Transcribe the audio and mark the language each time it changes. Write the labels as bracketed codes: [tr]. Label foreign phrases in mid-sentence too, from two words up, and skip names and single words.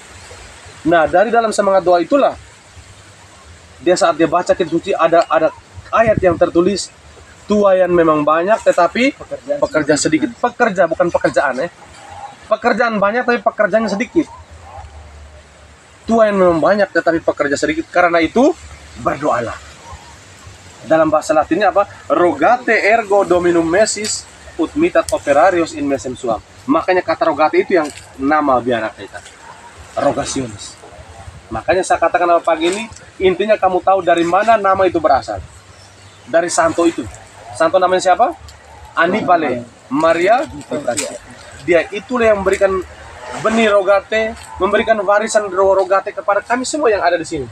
[id] Nah, dari dalam semangat doa itulah, saat dia baca kitab suci, ada ayat yang tertulis, tuaian memang banyak, tetapi pekerja sedikit. Pekerja, bukan pekerjaan. Pekerjaan banyak, tapi pekerjaannya sedikit. Tuaian memang banyak, tetapi pekerja sedikit. Karena itu, berdoalah. Dalam bahasa Latinnya apa? [la] Rogate ergo dominum mesis ut mitat operarios in mesem suam. [id] Makanya kata rogate itu yang nama biara kita. Rogasionis. Makanya saya katakan apa pagi ini, intinya kamu tahu dari mana nama itu berasal. Dari santo itu. Santo namanya siapa? Annibale Maria di Francia. Dia itulah yang memberikan benih rogate, memberikan warisan rogate kepada kami semua yang ada di sini.